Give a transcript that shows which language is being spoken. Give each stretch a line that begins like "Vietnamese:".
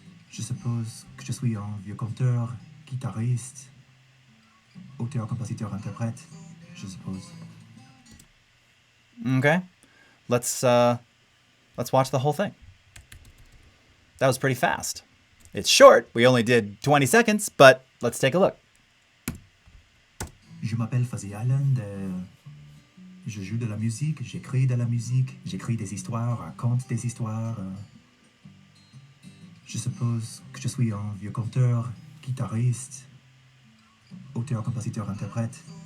French: Je suppose que je suis un vieux conteur, guitariste, auteur, compositeur, interprète. Je suppose.
English: Okay, let's watch the whole thing. That was pretty fast. It's short. We only did 20 seconds, but let's take a look.
French: Je m'appelle Fuzzy Island. Je joue de la musique, j'écris de la musique, j'écris des histoires, raconte des histoires. Je suppose que je suis un vieux conteur, guitariste, auteur, compositeur, interprète.